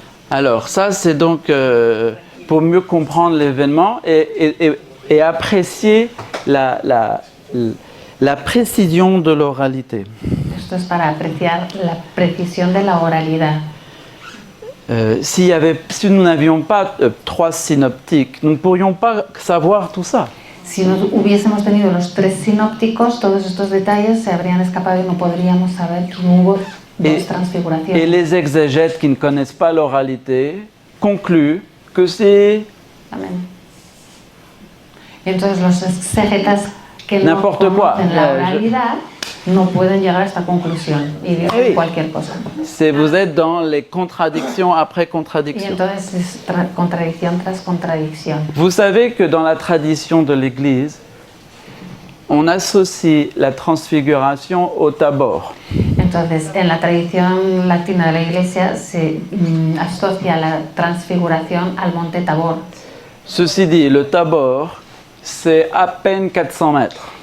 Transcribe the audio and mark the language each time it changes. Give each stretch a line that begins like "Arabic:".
French: Alors, ça, c'est donc pour mieux comprendre l'événement et apprécier la précision de l'oralité.
Spanish: Esto es para apreciar la precisión de la oralidad.
French: Si nous n'avions pas 3 synoptiques, nous ne pourrions pas savoir tout ça.
Spanish: Si no hubiésemos tenido los 3 sinópticos, todos estos detalles se habrían escapado y no podríamos saber, no dos transfiguraciones.
French: Et les exégètes qui ne connaissent pas l'oralité concluent que c'est
Spanish: Amén. Y entonces los exégetas que no
French: N'importe quoi.
Spanish: conocen la oralidad no pueden llegar a esta conclusión y dicen
French: Oui.
Spanish: cualquier cosa.
French: vous êtes dans les contradictions après
Spanish: Y
French: contradictions.
Spanish: entonces es contradicción tras contradicción.
French: Vous savez que dans la tradition de l'Église, on associe la transfiguration au Tabor.
Spanish: Entonces, en la tradición latina de la Iglesia se asocia la transfiguración al monte Tabor.
French: Ceci dit, le Tabor, c'est à peine 400 mètres.